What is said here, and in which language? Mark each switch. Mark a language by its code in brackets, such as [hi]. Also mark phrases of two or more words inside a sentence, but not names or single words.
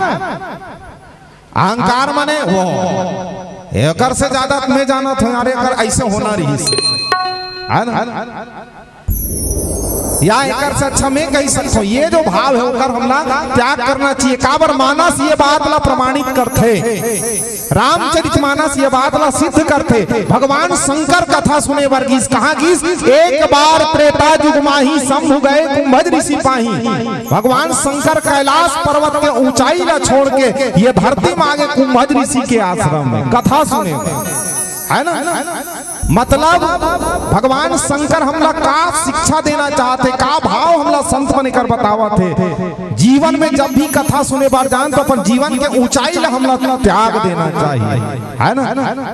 [hne] अहंकार माने वो एकर से ज्यादा मैं जाना था यार एकर ऐसे होना रही है ना या एकर से अच्छा मैं कह सकता हूं ये जो भाव है ओकर हमला त्याग करना चाहिए। काबर मानस ये बात ला प्रमाणित करते रामचरितमानस ये बात ला सिद्ध करते। भगवान शंकर कथा सुने बर गीस कहां गीस [awa] एक बार त्रेता युग माही शंभु गए कुंभज ऋषि पाही। [hne] भगवान शंकर कैलाश पर्वत के ऊंचाई ला छोड़ के ये धरती में आगे कुंभज ऋषि के आश्रम में कथा सुने है ना। मतलब भगवान शंकर हमला का शिक्षा देना चाहते, का भाव हमला संत बनकर बतावा थे। जीवन में जब भी कथा सुने बार जान तो अपन जीवन के ऊंचाई ला हमला त्याग देना चाहिए, है ना।